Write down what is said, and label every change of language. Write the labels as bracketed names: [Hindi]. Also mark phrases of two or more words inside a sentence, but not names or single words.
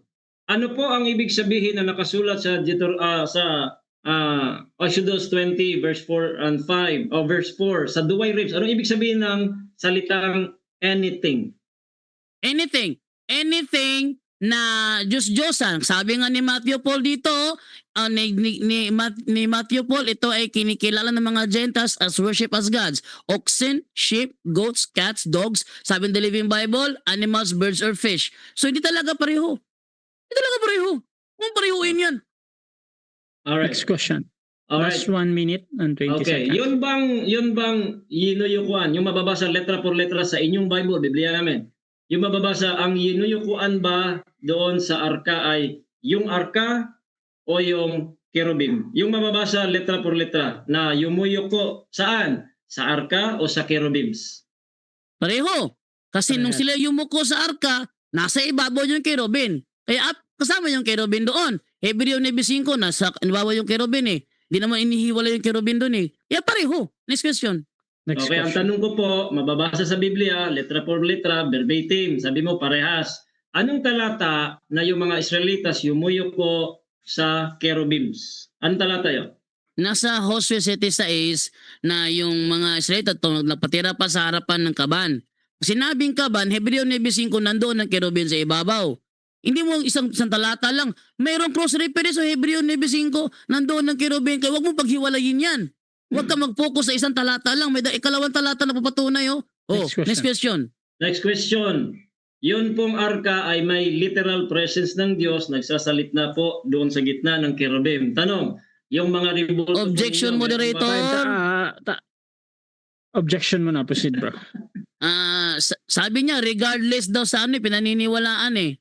[Filipino] Ano po ang ibig sabihin na nakasulat sa Exodus 20 [English] verse 4 and 5 [Filipino] o verse 4 sa Douay Rheims? Ano ibig sabihin ng salitang anything? Anything na Diyos-Diyosan. Sabi nga ni Matthew Paul dito, ni Matthew Paul, ito ay kinikilala ng mga Gentiles [English] as worship as gods. Oxen, sheep, goats, cats, dogs. [Filipino] Sabi ng The Living Bible, [English] animals, birds, or fish. [Filipino] So hindi talaga pareho. Hindi talaga pareho. Kung parehuin yan. [English] Alright. Next question. Alright. Last 1 minute and 20 Okay, seconds. [Filipino] yun bang yinuyukuan, yung mababasa [Spanish] letra por letra [Filipino] sa inyong Bible, Biblia namin. Yung mababasa, ang yinuyukuan ba doon sa arka ay yung arka o yung cherubim. Yung mababasa [Spanish] letra por letra [Filipino] na yumuyuko saan? Sa arka o sa cherubims? Pareho. Kasi nung Parehas. sila yumuko sa arka, nasa ibabaw yung kerubin. Kaya kasama yung kerubin doon. Hebreo 9:5, nasa ibabaw yung kerubin eh. Hindi naman inihiwala yung kerubin doon eh. Kaya pareho. [English] Next question. Next [Filipino] Okay, ang [English] question. [Filipino] tanong ko po, mababasa sa Biblia, [Spanish] letra por letra, [Filipino] verbatim, sabi mo parehas. Anong talata na yung mga Israelitas yumuyuko sa cherubims? Anong talata yun? Nasa Josue 7:6 na yung mga Israelita napatira pa sa harapan ng kaban. Sinabing kaban, Hebreo 9:5, nandoon ang kerubin sa ibabaw. Hindi mo isang talata lang. Mayroong cross-reference sa Hebreo 9:5, nandoon ang kerubin. Kaya huwag mo paghiwalayin yan. Huwag ka mag-focus sa isang talata lang. May ikalawang talata na papatunay. Oh. [English] Next question. Next question. Next question. [Filipino] Yun pong arka ay may [English] literal presence [Filipino] ng Diyos, nagsasalit na po doon sa gitna ng cherubim. Tanong, yung mga revolto po [English] Objection, [Filipino] ninyo, [English] moderator. [Filipino] Objection mo na, [English] proceed bro. [Filipino] Sabi niya, regardless daw sa ano, pinaniniwalaan eh.